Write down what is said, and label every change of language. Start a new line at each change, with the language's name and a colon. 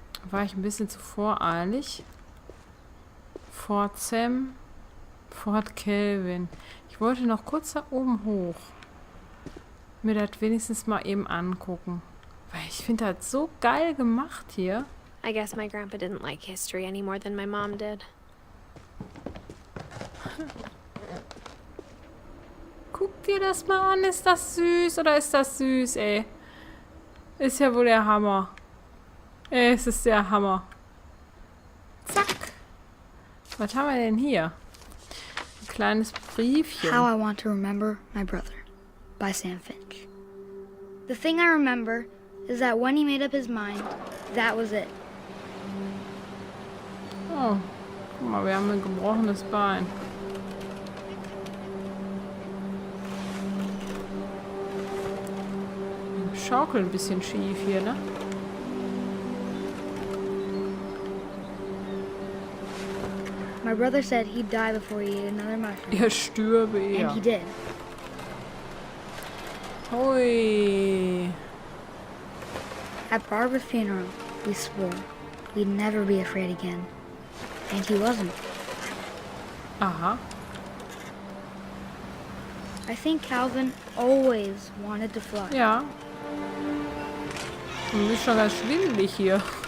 German: War ich ein bisschen zu voreilig. Fort Sam. Fort Kelvin. Ich wollte noch kurz da oben hoch. Mir das wenigstens mal eben angucken. Weil ich finde das so geil gemacht hier.
English: I guess my grandpa didn't like history any more than my mom did.
German: Guck dir das mal an. Ist das süß oder ist das süß, ey? Ist ja wohl der Hammer. Ey, es ist der Hammer. Zack. Was haben wir denn hier? Ein kleines Briefchen.
English: How I Want to Remember My Brother by Sam Finch. The thing I remember is that when he made up his mind, that was it.
German: Oh, guck mal, wir haben ein gebrochenes Bein. Schaukelt ein bisschen schief hier, ne?
English: My brother said he'd die before he ate another mushroom.
German: Er stürbe
English: And
German: eher.
English: he did. Hui. At Barbara's funeral, we swore we'd never be afraid again. And he wasn't. Aha. I think Calvin always wanted to fly.
German: Ja. Mir ist schon ganz schwindelig hier.